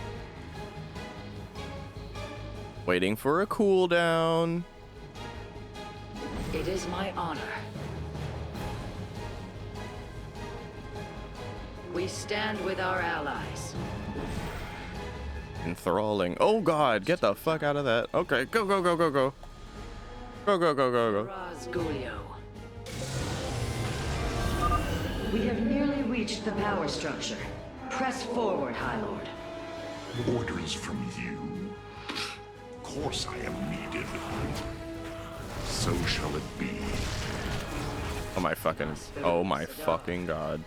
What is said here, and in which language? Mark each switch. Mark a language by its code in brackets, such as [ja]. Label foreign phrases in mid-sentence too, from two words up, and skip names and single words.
[en] Waiting for a cooldown. It is my honor. We stand with our allies. Enthralling. Oh god, get the fuck out of that. Okay, go, go, go, go, go. Go, go, go, go, go. Razgulio. We have nearly reached the power structure. Press forward, High Lord. Orders from you. Of course I am needed. So shall it be. Oh my fucking god.